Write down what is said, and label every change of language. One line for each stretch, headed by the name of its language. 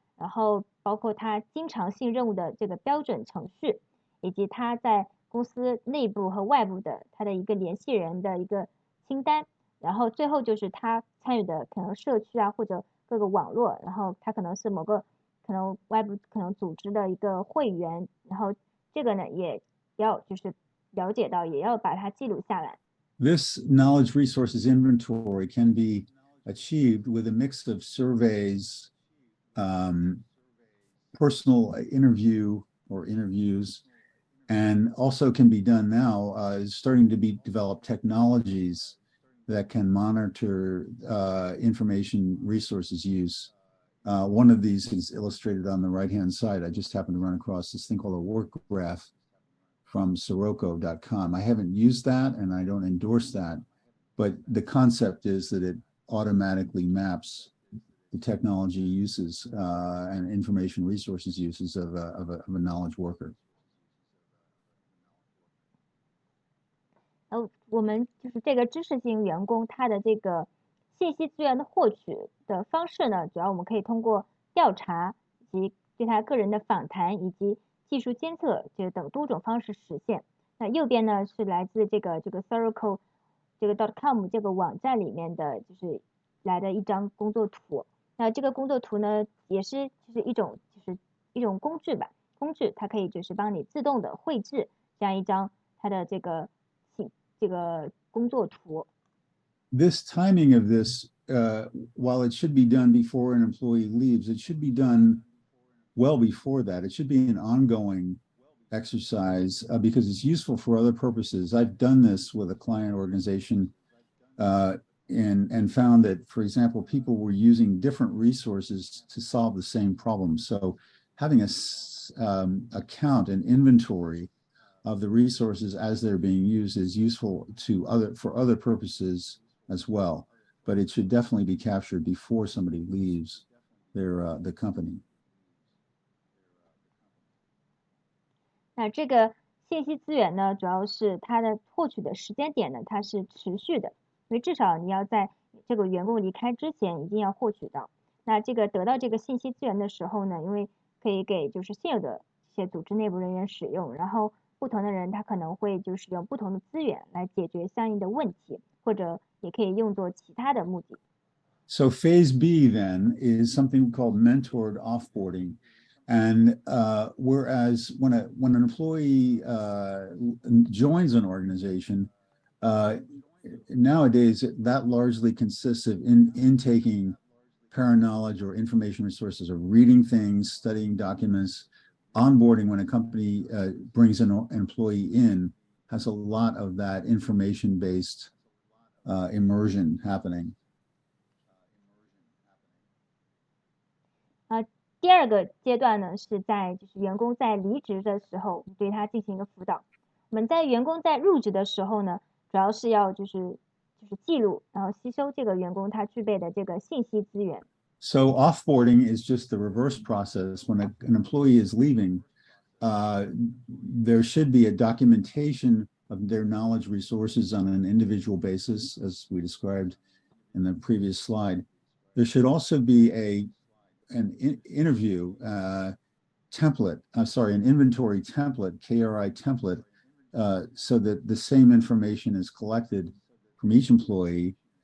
Chinese: 然后包括他经常性任务的这个标准程序，以及他在公司内部和外部的他的一个联系人的一个清单，然后最后就是他参与的可能社区啊或者各个网络，然后他可能是某个可能外部可能组织的一个会员，然后这个呢也要就是了解到，也要把它记录下来。
English: This knowledge resources inventory can be achieved with a mix of surveys, personal interview or interviews, and also can be done now, is starting to be developed technologies that can monitor information resources use. One of these is illustrated on the right-hand side. I just happened to run across this thing called a work graph from Sirocco.com. I haven't used that and I don't endorse that, but the concept is that it automatically maps the technology uses and information resources uses of a knowledge worker.
Chinese: 我们就是这个知识型员工，他的这个信息资源的获取的方式呢，主要我们可以通过调查以及对他个人的访谈以及技术监测这等多种方式实现。那右边呢是来自这个Sirocco 这个 .com 这个网站里面的就是来的一张工作图。那这个工作图呢，也是就是一种工具吧，工具它可以就是帮你自动的绘制这样一张它的这个工作图。
English: This timing of this, while it should be done before an employee leaves, it should be done well before that. It should be an ongoing exercise because it's useful for other purposes. I've done this with a client organization and found that, for example, people were using different resources to solve the same problem. So having a count, an inventory of the resources as they're being used is useful for other purposes as well. But it should definitely be captured before somebody leaves the company.
Chinese: 那这个信息资源呢，主要是它的获取的时间点呢，它是持续的，因为至少你要在这个员工离开之前一定要获取到。那这个得到这个信息资源的时候呢，因为可以给就是现有的一些组织内部人员使用，然后不同的人他可能会就是用不同的资源来解决相应的问题，或者也可以用作其他的目的。
English: So phase B then is something called mentored offboarding. And whereas when an employee joins an organization, nowadays that largely consists of intaking parent knowledge or information resources, or reading things, studying documents. Onboarding, when a company brings an employee in, has a lot of that information-based immersion happening.
Chinese: 第二个阶段呢，是在就是员工在离职的时候，对他进行一个辅导。我们在员工在入职的时候呢，主要是要就是记录，然后吸收这个员工他具备的这个信息资源。
English: So offboarding is just the reverse process. When an employee is leaving, there should be a documentation of their knowledge resources on an individual basis, as we described in the previous slide. There should also be an interview template, an inventory template, KRI template, so that the same information is collected from each employee.